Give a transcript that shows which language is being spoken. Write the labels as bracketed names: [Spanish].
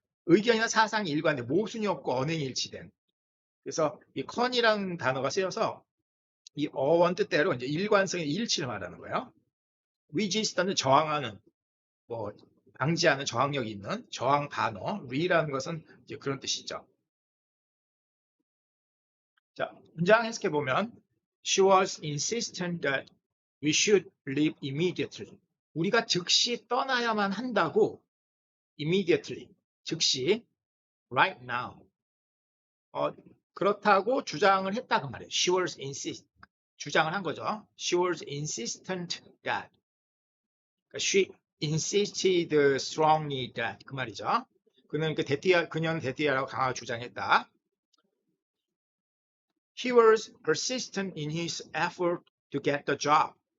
[Korean] 의견이나 사상이 일관돼 모순이 없고 언행이 일치된. 그래서 이 con이라는 단어가 쓰여서 이 어원 뜻대로 이제 일관성의 일치를 말하는 거예요. resist는 저항하는, 방지하는 저항력이 있는 저항 단어. re라는 것은 이제 그런 뜻이죠. 자, 문장 해석해 보면 [English] She was insistent that we should leave immediately. [Korean] 우리가 즉시 떠나야만 한다고 immediately, 즉시 [English] right now. [Korean] 그렇다고 주장을 했다 그 말이에요. [English] She was [Korean] 주장을 한 거죠. [English] She was insistent that. She insisted strongly that [Korean] 그 말이죠. 그녀는 대티아라고 강하게 주장했다. [English] He was persistent in his effort to get the job.